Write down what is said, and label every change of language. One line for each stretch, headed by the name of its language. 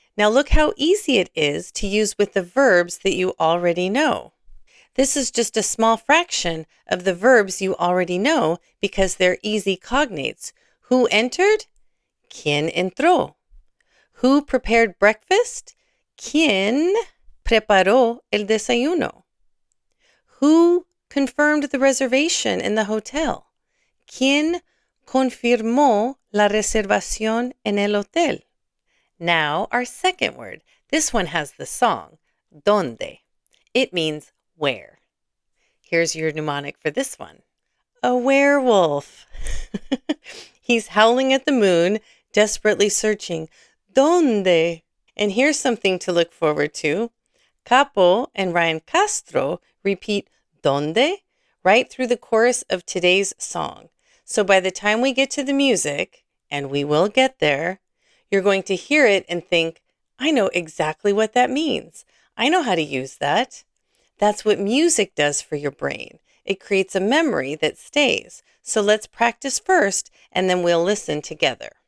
English: Now look how easy it is to use with the verbs that you already know. This is just a small fraction of the verbs you already know because they're easy cognates. Who entered?
Spanish: ¿Quién entró?
English: Who prepared breakfast?
Spanish: ¿Quién preparó el desayuno?
English: Who confirmed the reservation in the hotel?
Spanish: ¿Quién confirmó la reservación en el hotel?
English: Now, our second word. This one has the song, ¿dónde? It means where. Here's your mnemonic for this one. A werewolf. He's howling at the moon, desperately searching, ¿dónde? And here's something to look forward to. Capo and Ryan Castro repeat ¿dónde? Right through the chorus of today's song. So by the time we get to the music, and we will get there, you're going to hear it and think, I know exactly what that means. I know how to use that. That's what music does for your brain. It creates a memory that stays. So let's practice first, and then we'll listen together.